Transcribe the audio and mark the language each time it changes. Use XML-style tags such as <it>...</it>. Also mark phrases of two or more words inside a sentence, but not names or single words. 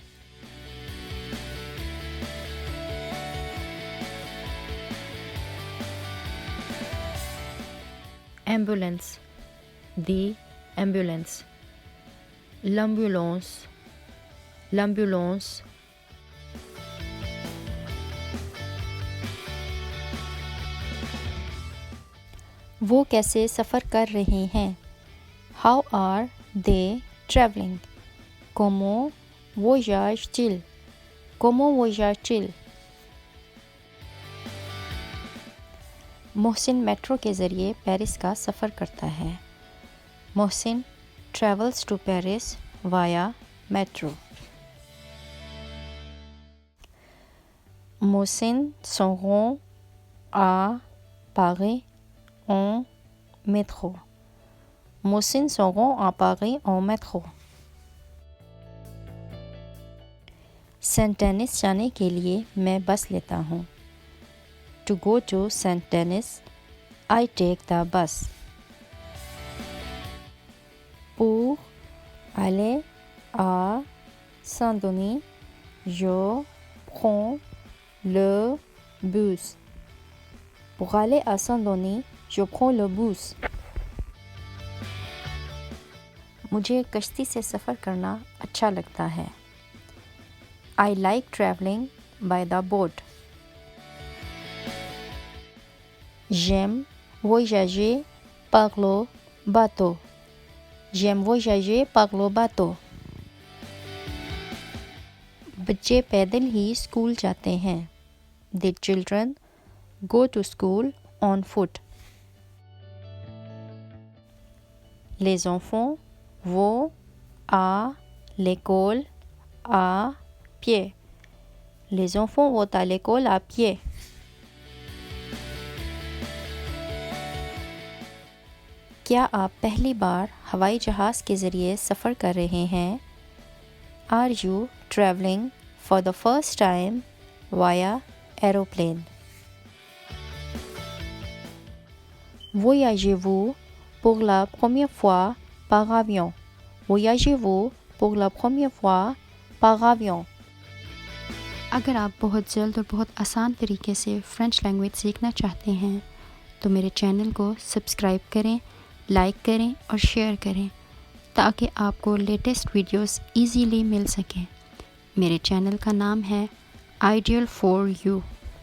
<en>Ambulance, the ambulance,</en> <fr>l'ambulance, l'ambulance.</fr> <hi>वो कैसे सफ़र कर रहे हैं?</hi> <en>How are they traveling?</en> <fr>Comment voyagent-ils? Comment voyagent-ils?</fr> <hi>मोहसिन मेट्रो के ज़रिए पेरिस का सफ़र करता है.</hi> <en>मोहसिन travels to Paris via metro.</en> <fr>Mohsin s'en rend à Paris en métro. Mohsin s'en rend à Paris en métro.</fr> <hi>Saint-Denis जाने के लिए मैं बस लेता हूँ.</hi> <en>To go to Saint-Denis, I take the bus.</en> <fr>Pour aller à Saint-Denis, je prends le bus. Pour aller à Saint-Denis, je prends le bus.</fr> <hi>मुझे कश्ती से सफ़र करना अच्छा लगता है.</hi> <en>I like traveling by the boat.</en> <fr>J'aime voyager par le bateau. J'aime voyager par le bateau.</fr> <hi>बच्चे पैदल ही स्कूल जाते हैं.</hi> <en>The children go to school on foot.</en> <fr>Les enfants vont à l'école à pied. Les enfants vont à l'école à pied.</fr> <hi>क्या आप पहली बार हवाई जहाज़ के ज़रिए सफ़र कर रहे हैं?</hi> <en>Are you traveling for the first time via aeroplane?</en> <fr>Voyagez-vous pour la première fois par avion? Voyagez-vous pour la première fois par avion?</fr> <hi>अगर आप बहुत जल्द और बहुत आसान तरीके से</hi> <en>French language</en> <hi>सीखना चाहते हैं तो मेरे चैनल को सब्सक्राइब करें, लाइक करें और शेयर करें ताकि आपको</hi> <en>latest videos easily</en> <hi>मिल सकें। मेरे चैनल का नाम है आइडियल फॉर यू।</hi>